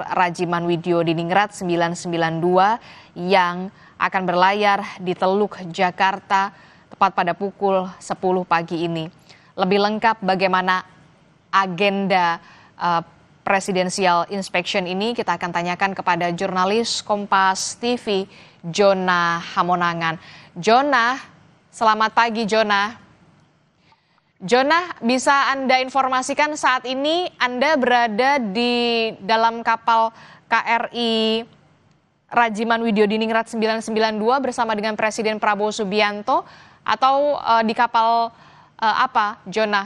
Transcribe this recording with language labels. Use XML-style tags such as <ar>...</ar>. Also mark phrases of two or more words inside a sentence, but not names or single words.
<id>Rajiman Widyo Diningrat 992 yang akan berlayar di Teluk Jakarta tepat pada pukul 10 pagi ini. Lebih lengkap bagaimana agenda</id> <en>Presidential Inspection</en> <id>ini kita akan tanyakan kepada jurnalis Kompas TV Jona Hamonangan. Jona, selamat pagi Jona. Jona, bisa Anda informasikan saat ini Anda berada di dalam kapal KRI Rajiman Widyo Diningrat 992 bersama dengan Presiden Prabowo Subianto atau di kapal apa, Jona?</id>